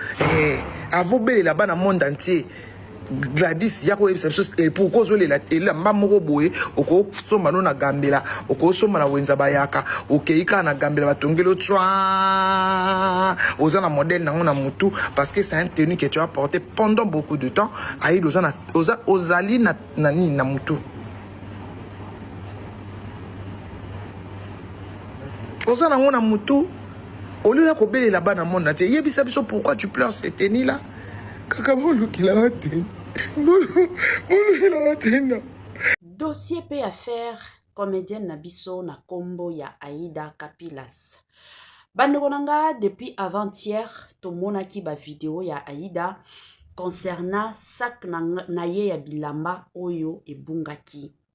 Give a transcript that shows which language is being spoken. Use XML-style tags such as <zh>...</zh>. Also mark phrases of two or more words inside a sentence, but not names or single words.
<ln>Eh, avant obelela bana</ln> <fr>monde entier,</fr> <ln>Gladys, ya koyebisa biso, eh, pourquoi ozolela elamba moko boye, okosomba no na Gambela, okosomba na Wenza Bayaka, okei kaka na Gambela, batongeli yo tswa, oza na modèle nango na mutu,</ln> <fr>parce que c'est un tenue que tu as porté pendant beaucoup de temps.</fr> <ln>Aïda, oza na, oza, ozali na, na nini na mutu? Oza nango na mutu,</ln> <fr>au lieu</fr> <ln>ya kobelela bana</ln> <fr>monde entier,</fr> <ln>yebisa biso</ln> <fr>pourquoi tu pleures cette tenue là.</fr> <ln>Kaka bolukila wa tenue. Bolu-, bolukila wa tenue. Dossier pe</ln> <fr>affaire comédienne</fr> <ln>na biso na kombo ya Aïda Kapilas. Bandeko na nga,</ln> <fr>depuis avant-hier,</fr> <ln>tomonaki ba vidéo ya Aïda concernant sac na nga, na ye ya bilamba oyo ebungaki.</ln>